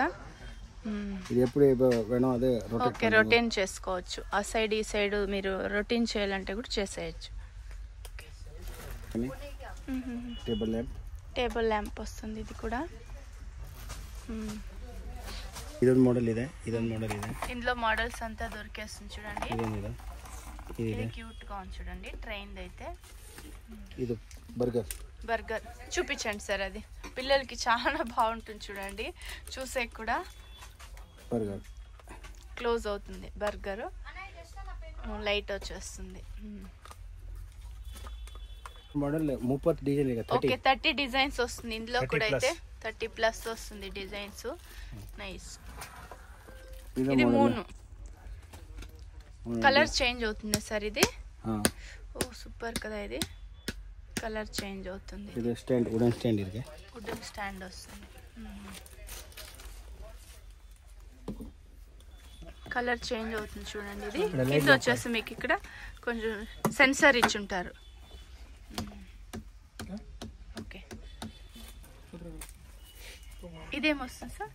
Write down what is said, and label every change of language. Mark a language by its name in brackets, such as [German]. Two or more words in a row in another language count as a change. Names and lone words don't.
[Telugu] ఇది ఎప్పుడు వేణో అదే ఓకే, రొటేన్ చేసుకోవచ్చు. ఆ సైడ్ ఈ సైడ్ మీరు రొటేన్ చేయాలంటే కూడా చేసేయచ్చు. [English] table lamp. table lamp [Telugu] వస్తుంది ఇది కూడా. [Kannada] ಇದೊಂದು ಮಾಡೆಲ್ ಇದೆ, ಇದೊಂದು ಮಾಡೆಲ್ ಇದೆ. [Telugu] ఇందులో మోడల్స్ అంతా దొరికేస్తుంది చూడండి. [Kannada] ಇದೇನಿದೆ, [Telugu] ఇది క్యూట్ గా ఉంది చూడండి. ట్రైన్ అయితే [Kannada] ಇದು బర్గర్. [Telugu] బర్గర్ చూపించండి సార్. అది పిల్లలకి చాలా బాగుంటుంది చూడండి. చూసే కూడా బర్గర్ క్లోజ్ అవుతుంది. [English] burger light [Telugu] వచ్చేస్తుంది. [English] model 30 design ಇದೆ. [Telugu] ఓకే 30 డిజైన్స్ వస్తుంది ఇందులో కూడా. అయితే 30+ వస్తుంది డిజైన్స్. నైస్. ఇది మూను [English] color change [Telugu] అవుతుంది సార్. ఇది ఓ సూపర్ కదా. ఇది [English] color change [Telugu] అవుతుంది. [Kannada] ಇದು ಸ್ಟ್ಯಾಂಡ್, [English] wooden stand [Kannada] ಇದೆ. [English] wooden stand [Telugu] వస్తుంది. [English] color change [Telugu] అవుతుంది చూడండి. ఇది కింద వచ్చేసి మీకు ఇక్కడ కొంచెం సెన్సార్ ఇచ్చి ఉంటారు. ఓకే ఇదేమొస్తుంది సార్?